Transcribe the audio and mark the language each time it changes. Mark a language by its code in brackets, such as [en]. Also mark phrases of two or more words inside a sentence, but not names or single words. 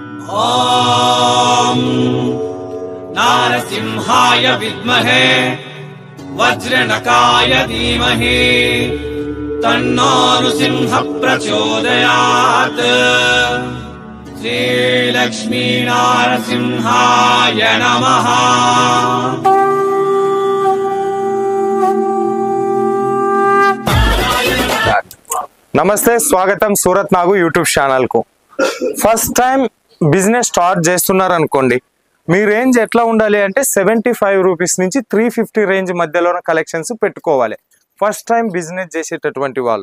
[sa] ॐ नारसिंहाय विद्महे वज्रनकाय धीमहि तन्नो नृसिंह प्रचोदयात्। श्रीलक्ष्मी नारसिंहाय नमः। [te] నమస్తే, స్వాగతం సూరత్ నాగు యూట్యూబ్ ఛానల్ కు. [en] first time business start [te] చేస్తున్నారు అనుకోండి, మీ రేంజ్ ఎట్లా ఉండాలి అంటే 75 రూపీస్ నుంచి 350 రేంజ్ మధ్యలో కలెక్షన్స్ పెట్టుకోవాలి [en] first time business [te] చేసేటటువంటి వాళ్ళు.